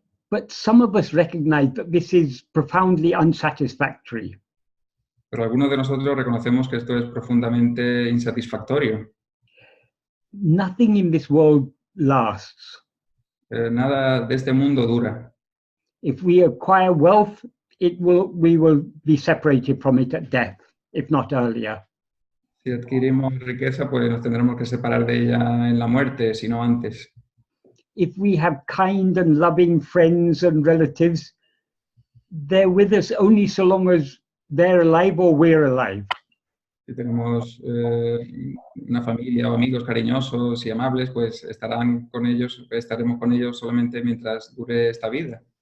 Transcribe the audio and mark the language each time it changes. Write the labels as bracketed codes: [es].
[en] But some of us recognize that this is profoundly unsatisfactory. [es] Pero algunos de nosotros reconocemos que esto es profundamente insatisfactorio. [en] Nothing in this world lasts. [es] Nada de este mundo dura. [en] If we acquire wealth, we will be separated from it at death, if not earlier. [es] Si adquirimos riqueza, pues nos tendremos que separar de ella en la muerte, si no antes. [en] If we have kind and loving friends and relatives, they're with us only so long as they're alive or we're alive. [es] Si tenemos una familia o amigos cariñosos y amables, pues estaremos con ellos solamente mientras dure esta vida.